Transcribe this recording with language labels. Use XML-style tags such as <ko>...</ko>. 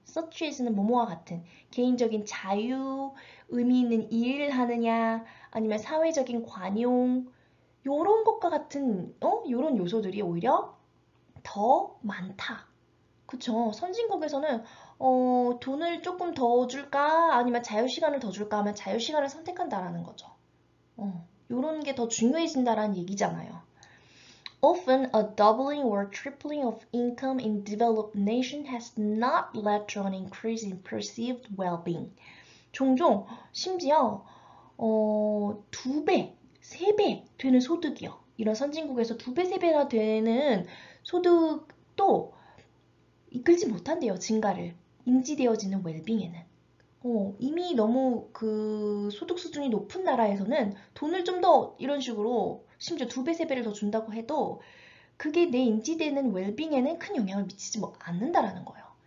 <ko>such as는 뭐뭐와 같은 개인적인 자유, 의미 있는 일을 하느냐 아니면 사회적인 관용 요런 것과 같은 요런 요소들이 오히려 더 많다. 그쵸? 선진국에서는 돈을 조금 더 줄까? 아니면 자유시간을 더 줄까? 하면 자유시간을 선택한다라는 거죠. 요런 게 더 중요해진다라는 얘기잖아요.</ko> <en>Often, a doubling or tripling of income in developed nation has not led to an increase in perceived well-being.</en> <ko>종종 심지어 2배, 3배 되는 소득이요. 이런 선진국에서 2배, 3배나 되는 소득도 이끌지 못한대요, 증가를. 인지되어지는 웰빙에는. 이미 너무 그 소득 수준이 높은 나라에서는 돈을 좀 더 이런 식으로 심지어 2배, 3배를 더 준다고 해도 그게 내 인지되는 웰빙에는 큰 영향을 미치지 않는다라는 거예요.</ko>